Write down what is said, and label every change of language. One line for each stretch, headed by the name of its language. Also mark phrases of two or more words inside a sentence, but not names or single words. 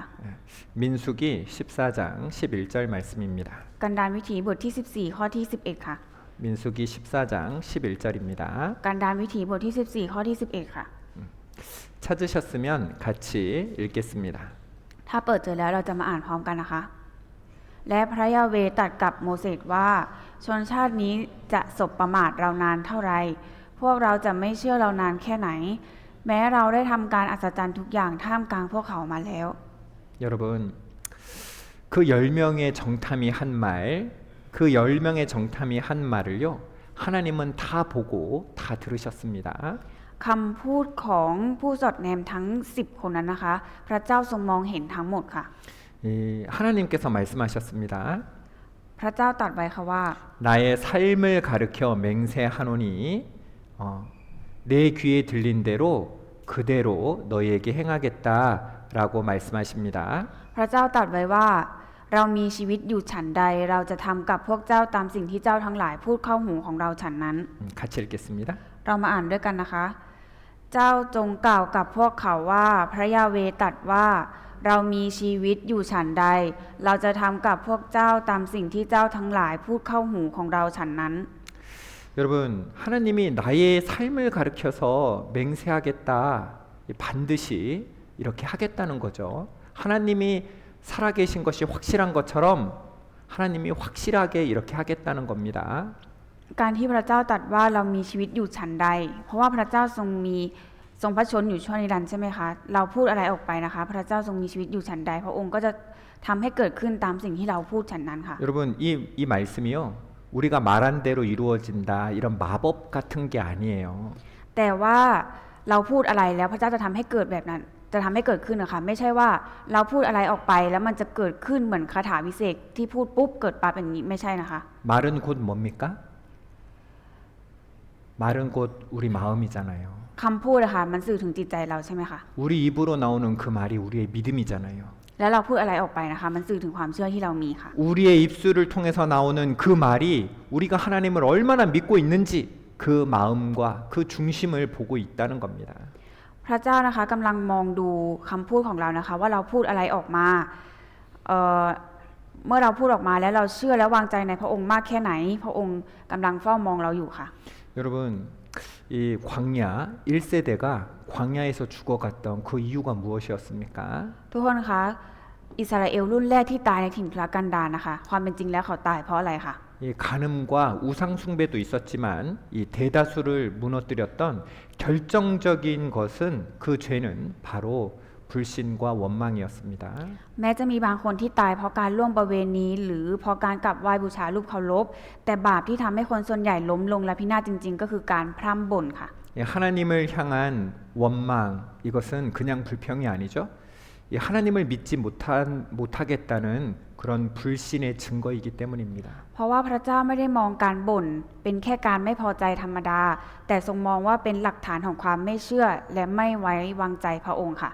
Korean: 민수기 14장 11절 말씀입니다.
Thai: กันดารวิถีบทที่ 14 ข้อที่ 11 ค่ะ
Korean: 민수기 14장 11절입니다.
Thai: กันดารวิถีบทที่ 14 ข้อที่ 11 ค่ะ
Korean: 찾으셨으면 같이 읽겠습니다.
Thai: ถ้าเปิดเจอแล้วเราจะมาอ่านพร้อมกันนะคะ และพระยาเวห์ตรัสกับโมเสสว่าชนชาตินี้จะสบประมาทเรานานเท่าไรพวกเราจะไม่เชื่อเรานานแค่ไหน แม้เราได้ทำการอัศจรรย์ทุกอย่างท่ามกลางพวกเขามาแล้ว
Korean: 여러분 그 10명의 정탐이 한 말, 그 10명의 정탐이 한 말을요. 하나님은 다 보고 다 들으셨습니다.
Thai: คำพูดของผู้สอดแนมทั้ง 10 คนนั้นนะคะ พระเจ้าทรงมองเห็นทั้งหมดค่ะ
Korean: 하나님께서 말씀하셨습니다.
Thai: พระเจ้าตรัสไว้ค่ะว่า
Korean: 나의 삶을 가르쳐 맹세하노니 내 귀에 들린 대로 그대로 너희에게 행하겠다라고 말씀하십니다.
Thai: พระเจ้าตรัสไว้ว่าเรามีชีวิตอยู่ฉันใดเราจะทำกับพวกเจ้าตามสิ่งที่เจ้าทั้งหลายพูดเข้าหูของเราฉันนั้น
Korean: 같이 읽겠습니다.
Thai: เรามาอ่านด้วยกันนะคะ เจ้าจงกล่าวกับพวกเขาว่าพระยาเวห์ตรัสว่าเรามีชีวิตอยู่ฉันใดเราจะทำกับพวกเจ้าตามสิ่งที่เจ้าทั้งหลายพูดเข้าหูของเราฉันนั้น
Korean: 여러분 하나님이 나의 삶을 가르쳐서 맹세하겠다 반드시 이렇게 하겠다는 거죠. 하나님이 살아계신 것이 확실한 것처럼 하나님이 확실하게 이렇게 하겠다는 겁니다.
Thai: การที่พระเจ้าตรัสว่าเรามีชีวิตอยู่ฉันใดเพราะว่าพระเจ้าทรงมีทรงพระชนอยู่ชั่วนิรันดร์ใช่ไหมคะเราพูดอะไรออกไปนะคะพระเจ้าทรงมีชีวิตอยู่ฉันใดพระองค์ก็จะทำให้เกิดขึ้นตามสิ่งที่เราพูดฉันนั้นค่ะ
Korean: 여러분 이 말씀이요. 우리가 말한 대로 이루어진다 이런 마법 같은 게 아니에요.
Thai: แต่ว่าเราพูดอะไรแล้วพระเจ้าจะทำให้เกิดแบบนั้นจะทำให้เกิดขึ้นนะคะไม่ใช่ว่าเราพูดอะไรออกไปแล้วมันจะเกิดขึ้นเหมือนคาถาวิเศษที่พูดปุ๊บเกิดปั๊บอย่างนี้ไม่ใช่นะคะ
Korean: 말은 곧 뭡니까? 말은 곧 우리 마음이잖아요.
Thai: คำพูดนะคะมันสื่อถึงจิตใจเราใช่ไหมคะ
Korean: 우리 입으로 나오는 그 말이 우리의 믿음이잖아요.
Thai: แล้วเราพูดอะไรออกไปนะคะมันสื่อถึงความเชื่อที่เรามีค่ะ
Korean: 우리의 입술을 통해서 나오는 그 말이 우리가 하나님을 얼마나 믿고 있는지 그 마음과 그 중심을 보고 있다는 겁니다.
Thai: พระเจ้านะคะกำลังมองดูคำพูดของเรานะคะว่าเราพูดอะไรออกมาเมื่อเราพูดออกมาแล้วเราเชื่อและวางใจในพระองค์มากแค่ไหนพระองค์กำลังเฝ้ามองเราอยู่ค่ะ
Korean: 여러분 이 광야 1세대가 광야에서 죽어갔던 그 이유가 무엇이었습니까?
Thai: ทุกคนคะอิสราเอลรุ่นแรกที่ตายในถิ่นทุรกันดารนะคะความเป็นจริงแล้วเขาตายเพราะอะไรคะ
Korean: 이 간음과 우상 숭배도 있었지만 이 대다수를 무너뜨렸던 결정적인 것은 그 죄는 바로 불신과 원망이었습니다.
Thai: แม้จะมีบางคนที่ตายเพราะการล่วงประเวณีหรือเพราะการกลับไหว้บูชารูปเคารพแต่บาปที่ทำให้คนส่วนใหญ่ล้มลงและพินาศจริงๆ ก็คือการพร่ำบ่นค่ะ
Korean: 이 하나님을 향한 원망 이것은 그냥 불평이 아니죠. 이 하나님을 믿지 못하겠다는 그런 불신의 증거이기 때문입니다.
Thai: เพราะว่าพระเจ้าไม่ได้มองการบ่นเป็นแค่การไม่พอใจธรรมดาแต่ทรงมองว่าเป็นหลักฐานของความไม่เชื่อและไม่ไว้วางใจพระองค์ค่ะ